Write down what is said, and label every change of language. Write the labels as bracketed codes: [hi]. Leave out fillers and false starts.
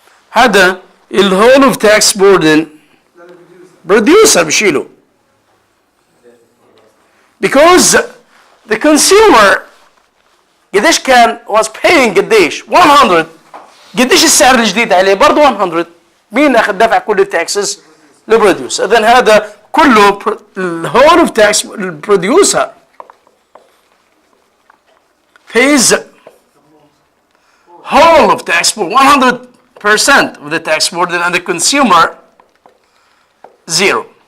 [en] هذا الهول of tax burden producer بشيله. Because the consumer قديش كان was paying قديش؟ 100. [ar] قديش السعر الجديد عليه؟ برضه 100. مين اخذ دفع كل التاكسز؟ البروديوسر. [en] اذا هذا كله الهول اوف تاكس البروديوسر pays whole of tax burden 100% of the tax burden and the consumer 0.